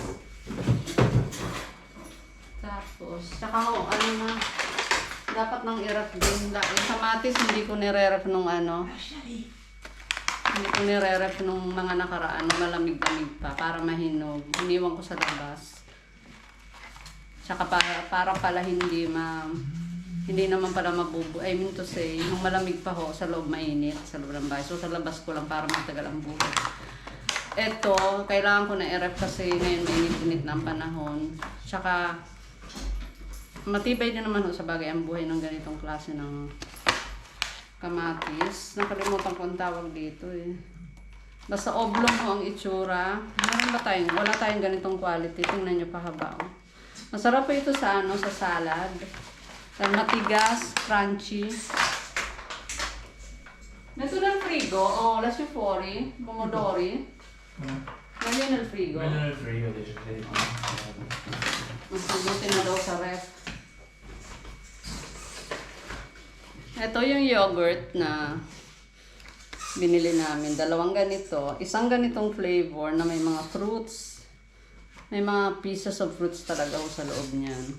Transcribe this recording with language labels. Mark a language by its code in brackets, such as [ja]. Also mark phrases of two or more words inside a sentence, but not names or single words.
[tl] Tapos, tsaka ho, ano na, dapat nang i-rep din. Yung kamatis, hindi ko nire-rep nung ano. Hindi ko nire-rep nung mga nakaraan, malamig-lamig pa, para mahinog. Iniwan ko sa labas. Tsaka para pala hindi naman pala [en] I mean to say, [tl] nung malamig pa ho, sa loob mainit, sa loob ng bahay. So sa labas ko lang para matagal ang buhay. Ito, kailangan ko na i-rep kasi ngayon mainit-init na ang panahon. Tsaka, matibay din naman ho sa bagay ang buhay ng ganitong klase ng kamatis. Nakalimutan ko ang tawag dito eh. Basta oblong ho ang itsura. Meron ba tayong? Wala tayong ganitong quality. Tingnan nyo pahaba oh. Masarap po ito sa sa salad. Matigas, crunchy. Ito ng frigo, [it] lascio fuori, pomodori. [tl] Ngayon ng frigo. [it] Quello nel frigo adesso. [tl] Mas mabuti na daw sa ref. Ito yung yogurt na binili namin. 2 ganito. Isang ganitong flavor na may mga fruits. May mga [en] pieces of fruits [tl] talaga ho sa loob niyan.